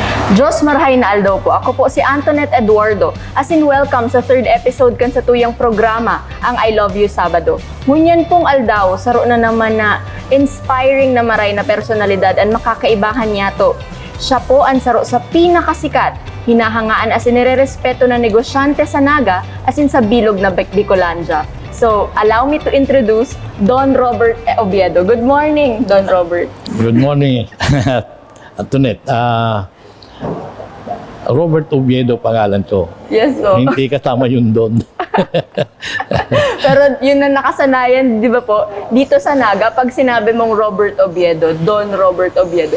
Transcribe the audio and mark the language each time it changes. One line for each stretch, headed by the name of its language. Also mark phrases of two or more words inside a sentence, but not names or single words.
Bikol: Diyos marhay na aldaw po. Ako po si Antoinette Eduardo.
English: As in welcome
Bikol: sa third episode kan sa tuyang programa, ang I Love You Sabado. Ngunyan pong aldaw, saro na naman na inspiring na maray na personalidad at makakaibahan niya to. Siya po ang saro sa pinakasikat, hinahangaan
English: as in
Bikol: nire-respeto na negosyante sa Naga
English: as in
Bikol: sa bilog na Bicolandia.
English: So, allow me to introduce Don Robert Oviedo. Good morning, Don Robert. Good morning, Antoinette.
Filipino: Robert Oviedo pangalan ko. Yes, po. Hindi kasama yun doon. Pero yun na nakasanayan, di ba po, dito sa Naga, pag sinabi mong Robert Oviedo, Don Robert Oviedo.